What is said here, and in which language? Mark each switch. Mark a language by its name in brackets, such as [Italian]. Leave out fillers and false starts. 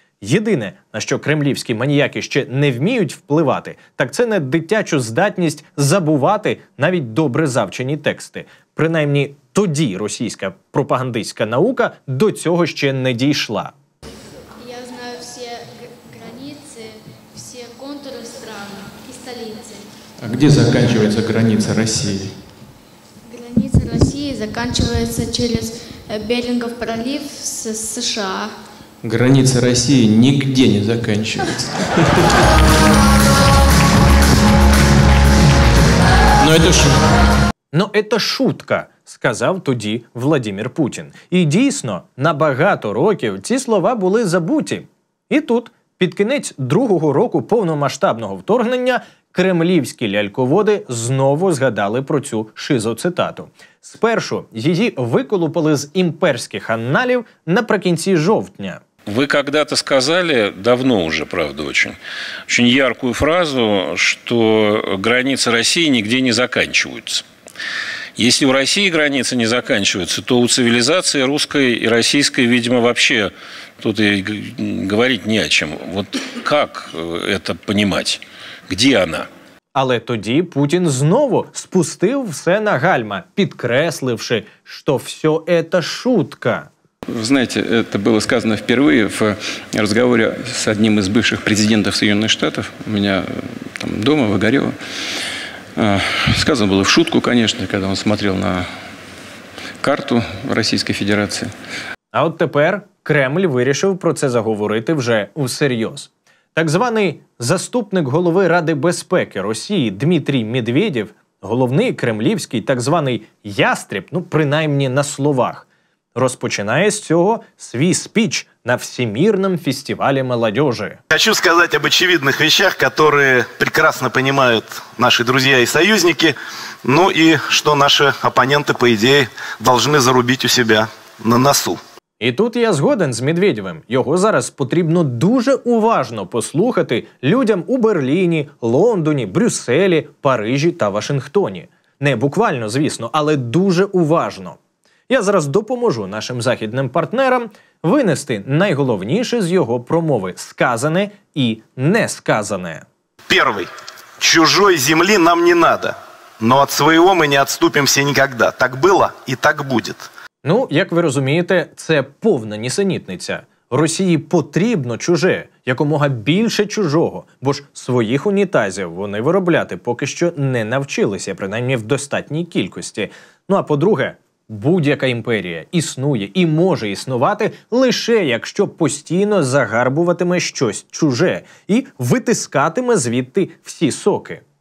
[Ukrainian] Єдине, на що кремлівські маніяки ще не вміють впливати, так це на дитячу здатність забувати навіть добре завчені тексти. Принаймні, тоді російська пропагандистська наука до цього ще не дійшла. [Russian] Я знаю всі границі, всі контури стран і столиці. А где заканчивается граница России? Граница России заканчивается через Берингов пролив с США. Граница России нигде не заканчивается. Но это шутка, [Ukrainian] сказав тоді Владимир Путін. І дійсно, на багато років ці слова були забуті. І тут, під кінець другого року повномасштабного вторгнення, кремлівські ляльководи знову згадали про цю шизоцитату. Спершу її виколупали з імперських анналів наприкінці жовтня. [Russian] Вы когда-то сказали, давно уже, правда, очень яркую фразу, что границы России нигде не заканчиваются. Если у России границы не заканчиваются, то у цивилизации русской и российской, видимо, вообще тут и говорить не о чем. Вот как это понимать? Где она? [Ukrainian] Але тоді Путін знову спустив все на гальма, підкресливши, що все це шутка. [Russian] Вы знаете, это было сказано впервые в разговоре с одним из бывших президентов Соединенных Штатов. У меня там дома, в Огарево. Сказано было в шутку, конечно, когда он смотрел на карту Российской Федерации. [Ukrainian] А от тепер Кремль вирішив про це заговорити вже всерйоз. Так званий заступник голови Ради безпеки Росії Дмитрій Медведєв, головний кремлівський так званий ястреб, принаймні на словах, розпочинає з цього свій спіч на [Russian] Всемирном фестивале молодежи. Хочу сказать об очевидных вещах, которые прекрасно понимают наши друзья и союзники, и что наши оппоненты, по идее, должны зарубить у себя на носу. [Ukrainian] І тут я згоден з Медведєвим. Його зараз потрібно дуже уважно послухати людям у Берліні, Лондоні, Брюсселі, Парижі та Вашингтоні. Не буквально, звісно, але дуже уважно. Я зараз допоможу нашим західним партнерам винести найголовніше з його промови – сказане і несказане. [Russian] Первый. Чужой земли нам не надо, но от своего мы не отступимся никогда. Так было и так будет. [Ukrainian] Як ви розумієте, це повна нісенітниця. Росії потрібно чуже, якомога більше чужого, бо ж своїх унітазів вони виробляти поки що не навчилися, принаймні в достатній кількості. Ну а по-друге, будь-яка імперія існує і може існувати лише якщо постійно загарбуватиме щось чуже і витискатиме звідти всі соки.